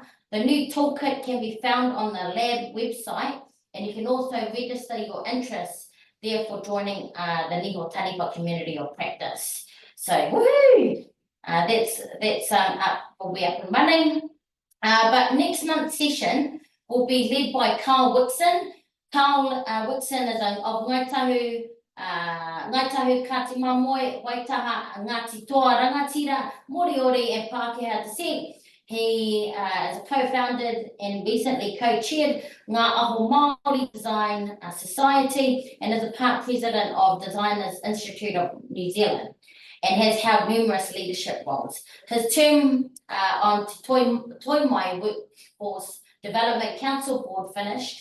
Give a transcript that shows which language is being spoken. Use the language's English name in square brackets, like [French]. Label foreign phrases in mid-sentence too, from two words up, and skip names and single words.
[English] The new toolkit can be found on the lab website, and you can also register your interest there for joining the Miho Taniwha community of practice. So woohoo! That's up, will be up and running. But next month's session will be led by Carl Whitson. Carl Whitson is of Ngāi Tahu Kati Mamoi, Waitaha, Ngāti Toa Rangatira, Moriori and Pākehā descent. He is co-founded and recently co-chaired Ngā Aho Māori Design Society and is a part president of Designers Institute of New Zealand and has held numerous leadership roles. His term on Toimai Workforce Development Council Board finished.